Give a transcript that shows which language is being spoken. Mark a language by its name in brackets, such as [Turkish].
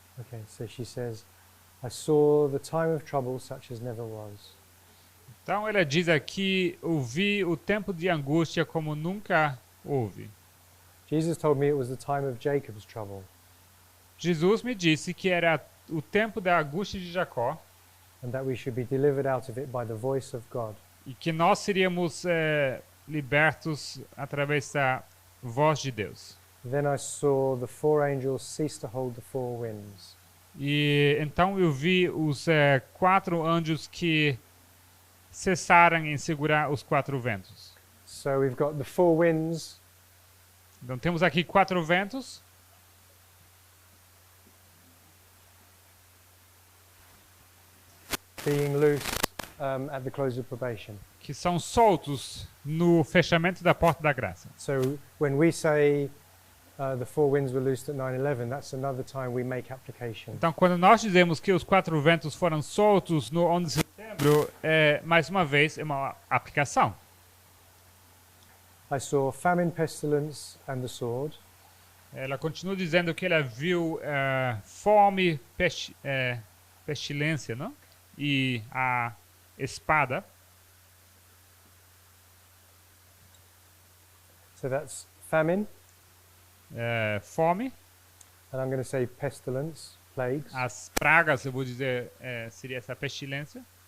[English] okay, so she says, I saw the time of trouble such as never was. [Portuguese] Então ela diz aqui: eu vi o tempo de angústia como nunca houve. [English] Jesus told me it was the time of Jacob's trouble, [Portuguese] Jesus me disse que era o tempo da angústia de Jacó [English] and that we should be delivered out of it by the voice of God. [Portuguese] e que nós seríamos libertos através da voz de Deus. [English] Then I saw the 4 angels cease to hold the 4 winds. [Portuguese] E então eu vi os 4 anjos que cessaram em segurar os 4 ventos. [English] So we've got the 4 winds, [Portuguese] Então temos aqui 4 ventos [English] being loosed at the close of probation. [Portuguese] que são soltos no fechamento da porta da graça. [English] So when we say the 4 winds were loosed at 9/11, that's another time we make application. [Portuguese] Então quando nós dizemos que os 4 ventos foram soltos no 11 de setembro, mais uma vez é uma aplicação. [English] I saw famine, pestilence, and the sword. [Portuguese] Ela continua dizendo que ela viu fome, pestilência, não? E a espada. [English] So that's famine, [Portuguese] Fome, [English] and I'm going to say pestilence, plagues, [Portuguese] as pragas, eu vou dizer, seria essa pestilência.